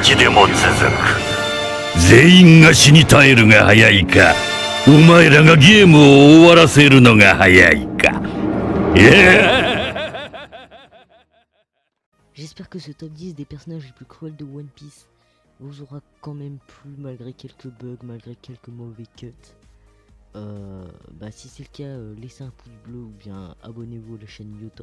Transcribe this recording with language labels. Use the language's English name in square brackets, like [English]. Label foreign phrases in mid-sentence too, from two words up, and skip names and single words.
[Japanese] 一でも続く。全員が死に絶えるが早いか、お前らがゲームを終わらせるのが早いか。 [French] J'espère que ce top 10 des personnages les plus cruels de One Piece vous aura quand même plu, malgré quelques bugs, malgré quelques mauvais cuts. Si c'est le cas, laissez un pouce bleu ou bien abonnez-vous à la chaîne YouTube.